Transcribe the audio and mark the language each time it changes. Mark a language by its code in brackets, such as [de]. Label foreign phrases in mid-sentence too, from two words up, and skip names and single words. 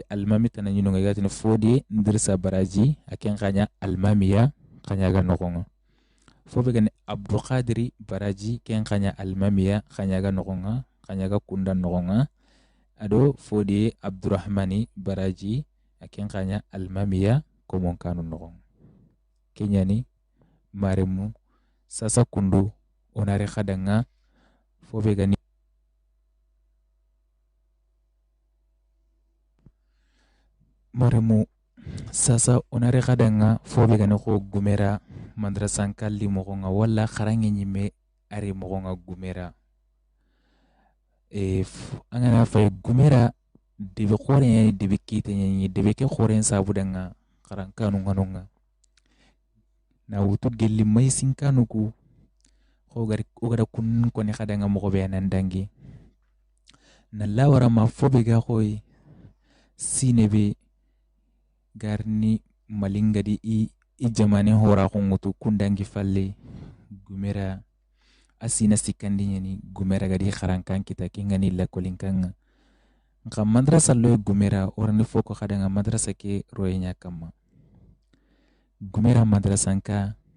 [snk] almami tan nyino nga gatino fodi ndirsa baraji aken kanya almamiya kanyaga nogon fobe gane abdul qadiri baraji ken kanya almamiya kanyaga nogon kanyaga kunda nogon ado fodi abdurrahmani baraji aken kanya almamiya komonkano nogon kenyani maremu sasa kundu onare khadanga fobe gani maremu sasa onare khadanga fobe gani ko gumera madrasan kalli mogonga wala kharange nyime ari mogonga gumera angana fay gumera debe khore debe kite nyi debe ke khore sabudanga kharankanu nganonga na wutu gelli may sinkanu ku ogara kun koni khadanga mogobe nandangi na lawara ma fobe ga khoy sinebe garni malinga di i jamane hora khungutu kundangi falle gumera asina sikandi nyani gumera gadi kharankan kita kingani la kolinkanga nka madrasa lo gumera orani foko khadanga madrasa ke royenya kama gumera madrasanka